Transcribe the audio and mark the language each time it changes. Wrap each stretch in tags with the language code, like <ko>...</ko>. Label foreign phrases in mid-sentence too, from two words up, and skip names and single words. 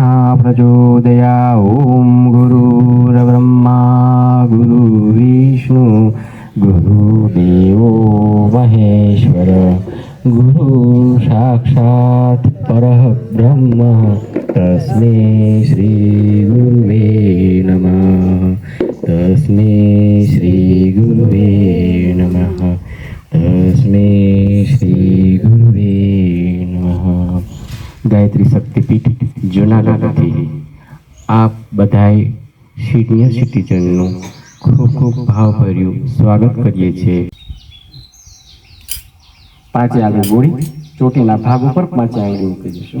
<sa>प्रचोदया ॐ गुरुर्ब्रह्मा गुरुर्विष्णु गुरुदेवो महेश्वर गुरु साक्षात् परः ब्रह्म तस्मै श्री गुरुवे नमः तस्मै श्री गुरुवे नमः तस्मै શ્રી ગુરુવે નમઃ.</sa> <gu>ગાયત્રી શક્તિપીઠ જૂનાગઢથી આપ બધાએ સિનિયર સિટીઝનનું ખૂબ ખૂબ ભાવભર્યું સ્વાગત કરીએ છીએ. પાંચે આગળ ગોળી ચોટીના ભાગ ઉપર પાંચે આગળ મૂકી દઈશું.</gu>